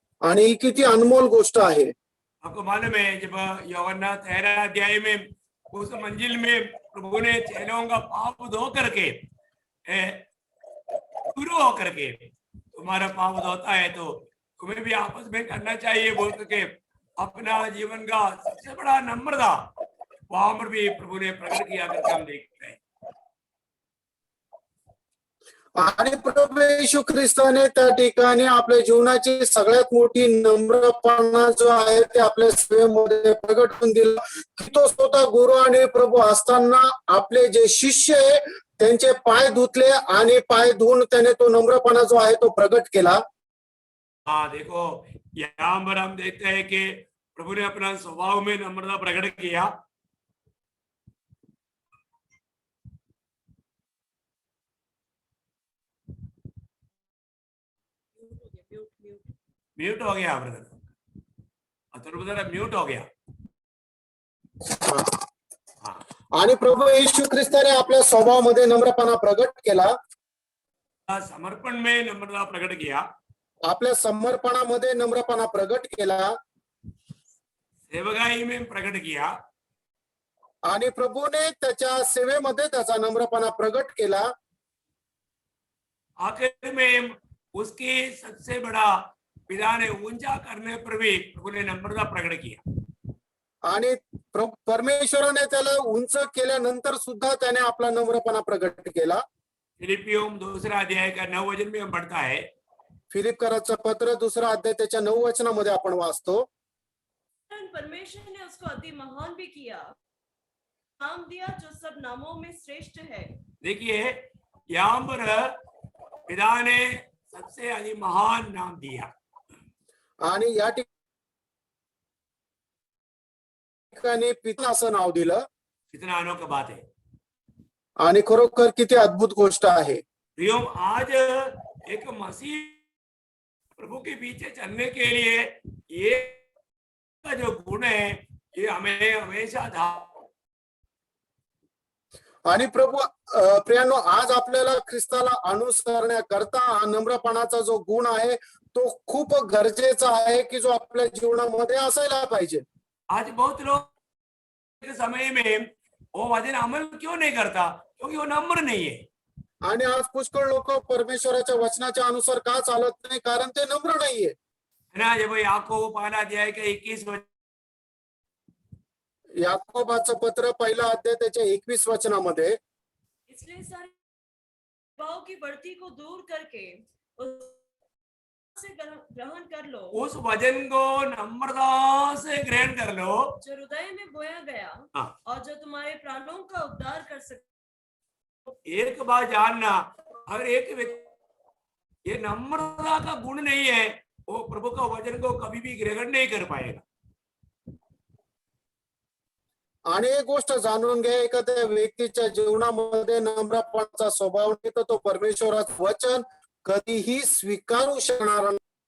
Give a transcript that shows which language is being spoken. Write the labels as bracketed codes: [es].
[mr] आणि ही किती अनमोल गोष्ट आहे. [hi] आपको मालूम है जब यूहन्ना 13 अध्याय में उस मंजिल में प्रभु ने चेलों का पाप धो करके शुरू हो करके तुम्हारा पाप धोता है तो तुम्हें भी आपस में करना चाहिए बोल करके अपना जीवन का सबसे बड़ा नम्रता वहां पर भी प्रभु ने प्रकट किया करके हम देखते हैं. [mr] आणि प्रभू येशू ख्रिस्ताने त्या ठिकाणी आपल्या जीवनाची सगळ्यात मोठी नम्रपणा जो आहे ते आपल्या सेवेमध्ये प्रगट करून दिला की तो स्वतः गुरु आणि प्रभू असताना आपले जे शिष्य आहे त्यांचे पाय धुतले आणि पाय धुवून त्याने तो नम्रपणा जो आहे तो प्रगट केला. [hi] हाँ देखो यहाँ पर हम देखते हैं कि प्रभु ने अपना स्वभाव में नम्रता प्रकट किया. म्यूट हो गया ब्रदर, अतुल ब्रदर म्यूट हो गया. [mr] आणि प्रभू येशू ख्रिस्ताने आपल्या स्वभावामध्ये नम्रपणा प्रगट केला. [hi] समर्पण में नम्रता प्रकट किया, [mr] आपल्या समर्पणामध्ये नम्रपणा प्रगट केला. [hi] सेवकाई में प्रकट किया [mr] आणि प्रभूने त्याच्या सेवेमध्ये त्याचा नम्रपणा प्रगट केला. [hi] आखिर में उसकी सबसे बड़ा पिता ने ऊंचा करने पर भी प्रभु ने नम्रता प्रकट किया. [mr] आणि परमेश्वराने त्याला उंच केल्यानंतर सुद्धा त्याने आपला नम्रपणा प्रगट केला. [hi] फिलिपियों 2 अध्याय का 9 वचन में हम पढ़ता है, [mr] फिलिपकराचं पत्र 2 अध्याय त्याच्या 9 वचनामध्ये आपण वाचतो. [hi] परमेश्वर ने उसको अति महान भी किया, नाम दिया जो सब नामों में श्रेष्ठ है. देखिए यहाँ पर पिता ने सबसे अधिक महान नाम दिया. [mr] आणि या ठिकाणी पिता असं नाव दिलं. [hi] कितना अनोखा बात है. [mr] आणि खरोखर किती अद्भुत गोष्ट आहे. [hi] प्रियो आज एक मसीह प्रभु के पीछे चलने के लिए ये जो गुण है ये हमें हमेशा [mr] आणि प्रभू प्रियानो आज आपल्याला ख्रिस्ताला अनुसरण्याकरता हा नम्रपणाचा जो गुण आहे तो खूप गरजेचा आहे की जो आपल्या जीवनामध्ये असायला पाहिजे. [hi] आज बहुत लोग समय में वो वचन अमल क्यों नहीं करता, क्योंकि वो नम्र नहीं है. [mr] आणि आज पुष्कळ लोक परमेश्वराच्या वचनाच्या अनुसार का चालत नाही, कारण ते नम्र नाहीये. [hi] ना जब याकूब 1 अध्याय का 21 [mr] याकोबाचं पत्र 1 अध्याय त्याच्या 21 वचनामध्ये, [hi] इसलिए सारे भाव की बढ़ती को दूर करके से ग्रहण कर लो, उस वचन को नम्रता से ग्रहण कर लो जो हृदय में बोया गया हाँ. और जो तुम्हारे प्राणों का उद्धार कर सकते. एक बात जानना, अगर एक व्यक्ति ये नम्रता का गुण नहीं है वो प्रभु का वचन को कभी भी ग्रहण नहीं कर पाएगा. [mr] आणि एक गोष्ट जाणून घ्या, एखाद्या व्यक्तीच्या जीवनामध्ये नम्रपणाचा स्वभाव नाही तर तो परमेश्वराचं वचन कधीही स्वीकारू शकणार नाही.